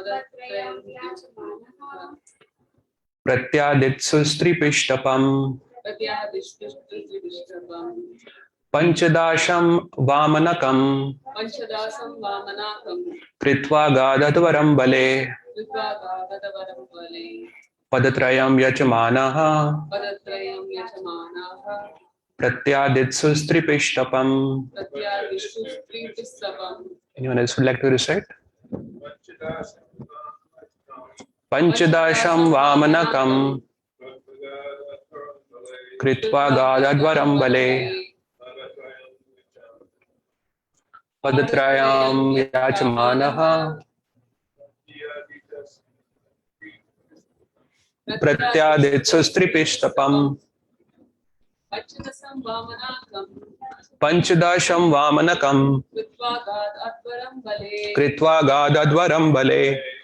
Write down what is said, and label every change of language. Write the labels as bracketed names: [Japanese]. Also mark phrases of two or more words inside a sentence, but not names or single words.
[Sanskrit] प्रत्यादित्सु पिष्टपम् पञ्चदशं वामनकं कृत्वा गादध्वरं बलेः पदत्रयं याचमानः प्रत्यादित्सु पिष्टपम्. [English] Anyone else would like to recite? [Sanskrit] पञ्चदशं वामनकं कृत्वा गादध्वरं बलेः पदत्रयं याचमानः प्रत्यादित्सुस्त्रिपिष्टपम् पञ्चदशं वामनकं कृत्वा गादध्वरं बलेः